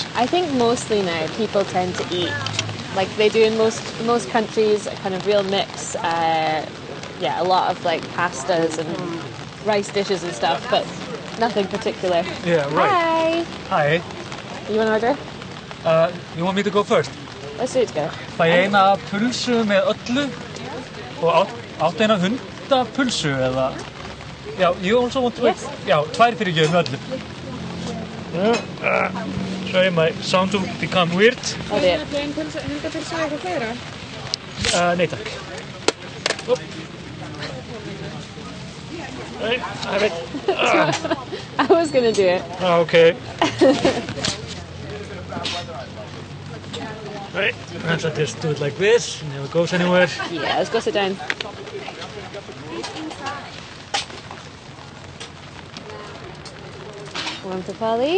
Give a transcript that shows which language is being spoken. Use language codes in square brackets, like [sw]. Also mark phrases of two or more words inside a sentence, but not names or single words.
[en] I think mostly now people tend to eat, like they do in most countries, a kind of real mix. A lot of like pastas and rice dishes and stuff, but nothing particular. Yeah, right. Hi. Hi. You want to order? You want me to go first? Let's do it together. [is] Fæ ég eina pulsu með öllu og áttu eina hundapulsu eða... [en] Yeah, you also want to... Yes. [is] Yeah, 2 fyrir ég með öllu. [en] Sorry, my sound will become weird. Oh dear. [is] Hundapulsu og eitthvað fleira? Nei takk. [en] Right, I have it. I was going to do it. Okay. Right, let's just do it like this. It never goes anywhere. Yeah, let's go sit down. One for Polly.